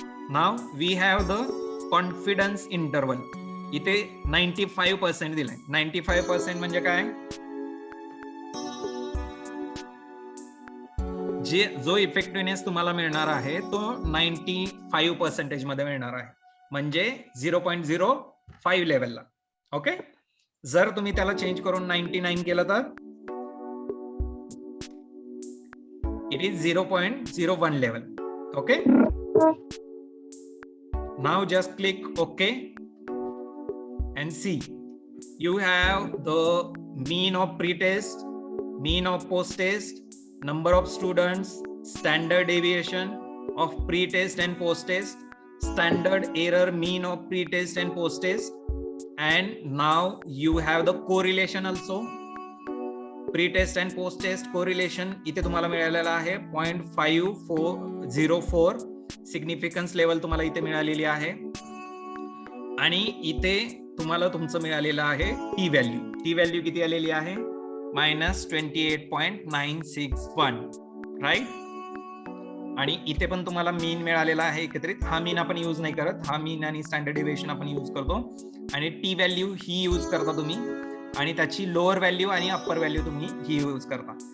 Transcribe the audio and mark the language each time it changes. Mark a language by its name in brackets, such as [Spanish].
[English] नाव we have the confidence interval. [Marathi] इथे 95% दिलाय. 95% म्हणजे काय? जो इफेक्टिव्हनेस तुम्हाला मिळणार आहे तो 95% मध्ये मिळणार आहे, म्हणजे 0.05 लेवलला. ओके, जर तुम्ही त्याला चेंज करून 99 केलं तर [English] it is 0.01 level. Okay, now just click OK and see you have the mean of pre-test, mean of post-test, number of students, standard deviation of pre-test and post-test, standard error mean of pre-test and post-test, and now you have the correlation also. Pre-test and post-test correlation [Marathi] इथे तुम्हाला मिळालेला आहे 0.5404 significance level तुम्हाला इथे मिळालेली आहे, आणि इथे तुम्हाला तुमचं मिळालेलं आहे टी व्हॅल्यू. टी व्हॅल्यू किती आलेली आहे? -28.961, राईट. आणि इथे पण तुम्हाला मीन मिळालेला आहे एकत्रित. हा मीन आपण यूज नाही करत, हा मीन आणि स्टँडर्ड डेव्हिएशन आपण यूज करतो, आणि टी व्हॅल्यू ही यूज करता तुम्ही, आणि त्याची लोअर व्हॅल्यू आणि अप्पर व्हॅल्यू तुम्ही ही यूज करता.